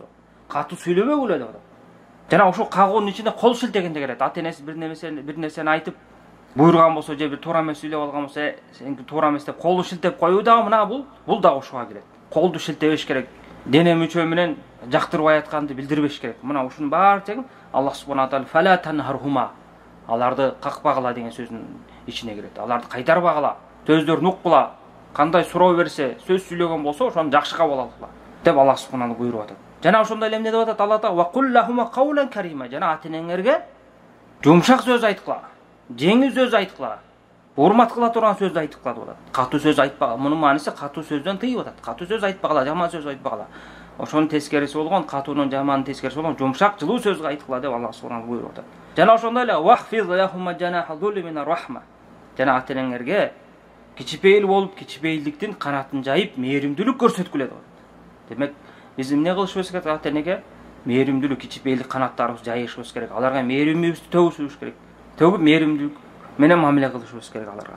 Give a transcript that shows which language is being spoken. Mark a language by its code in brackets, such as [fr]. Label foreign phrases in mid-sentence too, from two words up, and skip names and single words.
[ky] Катуу сүйлөбөгүлө деп атат. Жана ошол кагуунун ичинде кол шилтегенде келет. Ата-энеси бир нерсени айтып буйруган болсо, же бир туура эмес сүйлөп алган болсо, сеники туура эмес деп колду шилтеп коюу дагы мына бул дагы ошого кирет. Колду шилтебеш керек. Дене мүчө менен жактырбай атканды билдирбеш керек. Мына ушунун баары тең [ar] الله سبحانه تعالى فلا تنهرهما. [ky] Аларды какпагыла деген сөздүн ичине кирет. Аларды кайтарбагыла, сөздөрүн уккула, кандай суроо берсе, сөз сүйлөгөн болсо, ошону жакшы кабыл алгыла деп [ar] الله سبحانه تعالى [ky] буйруп атат. Жана ошондой эле эмне деп атат [ar] الله تعالى? وقل لهما قولا كريما. [ky] Жана ата-энеңерге жумшак сөз айткыла, жеңил сөз айткыла, урмат кыла турган сөздү айткыла деп атат. Катуу сөз айтпагыла. Мунун мааниси катуу сөздөн тыйып атат. Катуу сөз айтпагыла, жаман сөз айтпагыла. Ошонун тескериси болгон, катуунун жамандын тескериси болгон жумшак, жылуу сөз айткыла деп [ar] الله سبحانه تعالى [ky] буйруп атат. Жана ошондой эле [ar] واخفض لهما جناح الذل من الرحمة. [ky] Жана ата-энеңерге кичипейил болуп, кичипейилдиктин канатын жайып, мээримдүүлүк көрсөткүлө деп атат. Демек, биз эмне кылышыбыз керек? Ата-энеге мээримдүүлүк, кичипейилдик канаттарыбызды жайышыбыз керек. Аларга мээримибизди төгүшүбүз керек. Төгүп мээримдүүлүк менен мамиле кылышыбыз керек аларга.